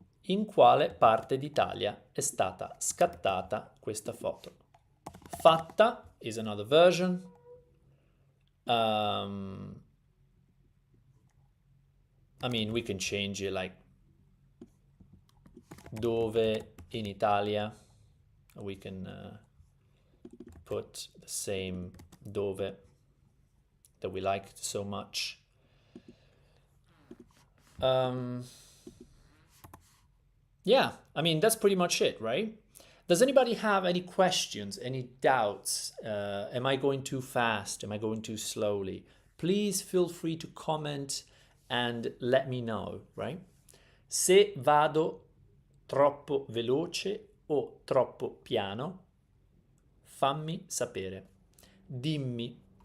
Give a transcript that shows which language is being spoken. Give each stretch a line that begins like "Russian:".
Italian: In quale parte d'Italia è stata scattata questa foto?
English: Fatta is another version. I mean, we can change it like
Italian: dove in Italia.
English: We can put the same dove that we liked so much. Yeah, I mean, that's pretty much it, right? Does anybody have any questions, any doubts? Am I going too fast? Am I going too slowly? Please feel free to comment and let me know, right?
Italian: Se vado troppo veloce o troppo piano, fammi sapere. Dimmi.